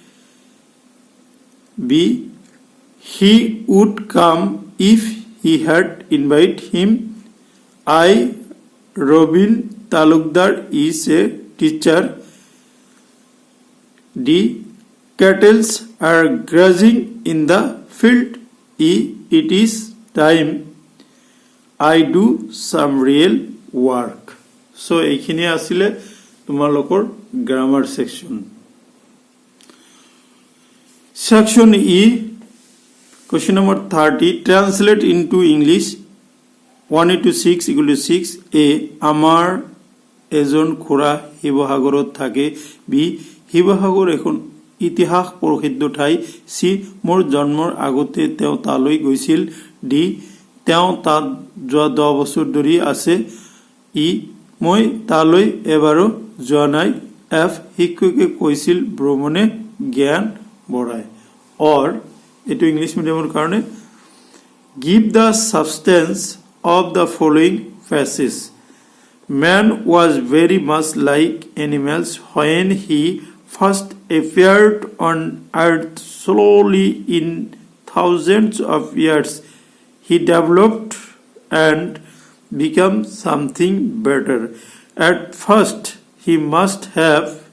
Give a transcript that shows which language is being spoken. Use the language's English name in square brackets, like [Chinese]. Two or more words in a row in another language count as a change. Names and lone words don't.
[English] B he would come if he had invited him I Robin Talukdar is a teacher D cattle are grazing in the field E it is time I do some real work so [Assamese] এইখিনি আসলে তোমালোকৰ গ্রামার সেকশন [English] section E question number 30 translate into English 1 into 6 equal to 6 A [Assamese] আমার এজন খুৰা শিৱসাগৰত থাকে B শিৱসাগৰ এখন ইতিহাস প্ৰসিদ্ধ ঠাই C মোৰ জন্মৰ আগতে তেওঁ তালৈ গৈছিল D তেওঁ তাত যোৱা 10 বছৰ ধৰি আছে E মই তালৈ এবাৰো যোৱা নাই F শিক্ষকে কৈছিল ভ্ৰমণে জ্ঞান বঢ়ায় or এটো ইংলিশ মিডিয়ামৰ কাৰণে [English] give the substance of the following phrases man was very much like animals when he first appeared on earth slowly in thousands of years he developed and became something better at first he must have